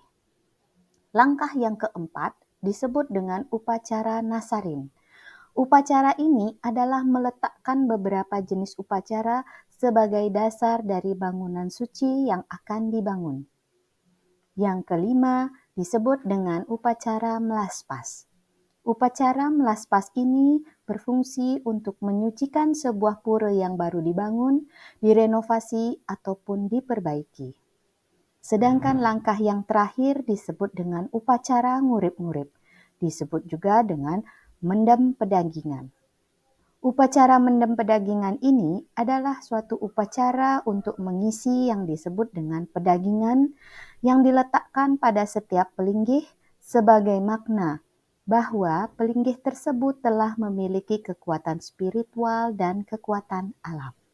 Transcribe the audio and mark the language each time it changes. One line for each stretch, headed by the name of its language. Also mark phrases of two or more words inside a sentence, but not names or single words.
Indonesian: Langkah yang keempat disebut dengan upacara nasarin. Upacara ini adalah meletakkan beberapa jenis upacara sebagai dasar dari bangunan suci yang akan dibangun. Yang kelima disebut dengan upacara melaspas. Upacara melaspas ini berfungsi untuk menyucikan sebuah pura yang baru dibangun, direnovasi, ataupun diperbaiki. Sedangkan langkah yang terakhir disebut dengan upacara ngurip-ngurip. Disebut juga dengan mendem pedagingan. Upacara mendem pedagingan ini adalah suatu upacara untuk mengisi yang disebut dengan pedagingan yang diletakkan pada setiap pelinggih sebagai makna bahwa pelinggih tersebut telah memiliki kekuatan spiritual dan kekuatan alam.